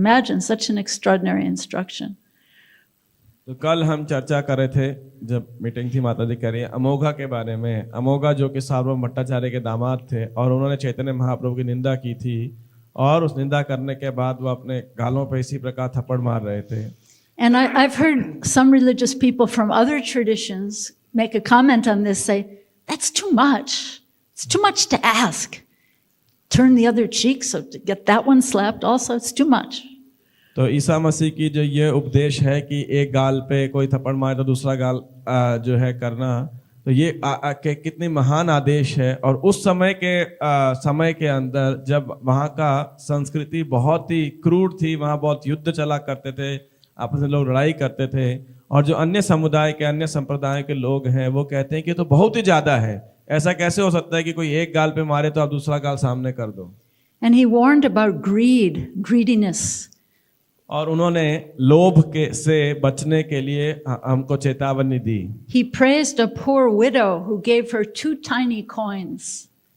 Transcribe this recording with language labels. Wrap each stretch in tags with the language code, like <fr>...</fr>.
<en>Imagine such an extraordinary instruction.</en> <hi>तो कल हम चर्चा कर रहे थे जब मीटिंग थी माता जी कह रही है अमोघा के बारे में। अमोघा जो कि सार्वभौम भट्टाचार्य के दामाद थे और उन्होंने चैतन्य महाप्रभु की निंदा की थी और उस निंदा करने के बाद वो अपने गालों पे इसी प्रकार थप्पड़ मार रहे थे।</hi> <en>And I've heard some religious people from other traditions make a comment on this, say, that's too much. It's too much to ask. Turn the other cheek, so to get that one slapped also, it's too much.</en> <hi>तो ईसा मसीह की जो ये उपदेश है कि एक गाल पे कोई थप्पड़ मारे तो दूसरा गाल जो है करना, तो ये कितनी महान आदेश है। और उस समय के अंदर जब वहाँ का संस्कृति बहुत ही क्रूर थी, वहाँ बहुत युद्ध चला करते थे, आपस में लोग लड़ाई करते थे और जो अन्य समुदाय के अन्य संप्रदाय के लोग हैं वो कहते हैं कि तो बहुत ही ज्यादा है, ऐसा कैसे हो सकता है कि कोई एक गाल पे मारे तो आप दूसरा गाल सामने कर दो।</hi> <en>And he warned about greediness.</en> <hi>और उन्होंने लोभ से बचने के लिए हमको चेतावनी दी।</hi> <en>He praised a poor widow who gave her 2 tiny coins.</en>